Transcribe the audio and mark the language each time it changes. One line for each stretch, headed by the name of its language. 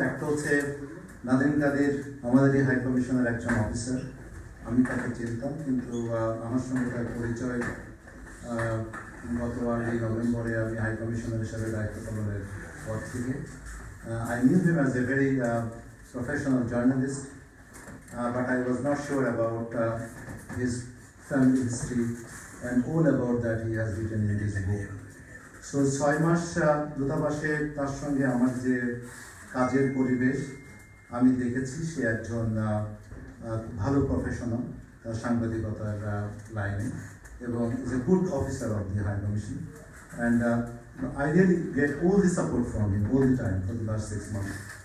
Bangla: একটা হচ্ছে নাদিম কাদির আমাদেরই হাই কমিশনের একজন অফিসার। আমি তাকে চিনতাম, কিন্তু আমার সঙ্গে তার পরিচয় গত 8 নভেম্বরে আমি হাই কমিশনার হিসাবে দায়িত্ব পালনের পর থেকে।
English: I knew him as a very professional journalist, but I was not sure about his family history and all about that he has written in his book. So
Bangla: 6 মাস দূতাবাসে তার সঙ্গে আমার যে কাজের পরিবেশ আমি দেখেছি, সে একজন ভালো প্রফেশনাল সাংবাদিকতার লাইনে এবং
English: Is a good officer of the high commission, and I really get all the support from him all the time for the last 6 months.